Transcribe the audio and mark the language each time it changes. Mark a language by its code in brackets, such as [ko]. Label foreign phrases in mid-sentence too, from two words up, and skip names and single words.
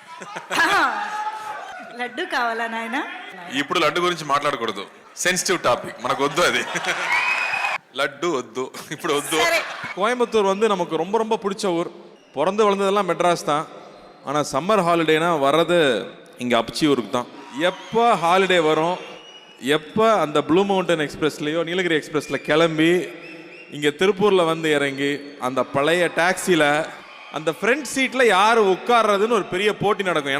[te] లడ్డు కావాలా నాయన? ఇప్పుడు లడ్డు గురించి మాట్లాడకూడదు, సెన్సిటివ్ టాపిక్, మనకు వద్దు అది. [ta] லட்டு வத்து இப்படி வத்து. கோயம்புத்தூர் வந்து நமக்கு ரொம்ப ரொம்ப பிடிச்ச ஊர். பிறந்து வளர்ந்ததெல்லாம் மெட்ராஸ் தான். ஆனால் சம்மர் ஹாலிடேனா வர்றது இங்கே அப்ச்சி ஊருக்கு தான். எப்போ ஹாலிடே வரும், எப்போ அந்த ப்ளூ மவுண்டன் எக்ஸ்பிரஸ்லேயோ நீலகிரி எக்ஸ்பிரஸில் கிளம்பி இங்கே திருப்பூரில் வந்து இறங்கி அந்த பழைய டாக்ஸியில் அந்த ஃப்ரண்ட் சீட்டில் யார் உட்கார்றதுன்னு ஒரு பெரிய போட்டி நடக்கும்.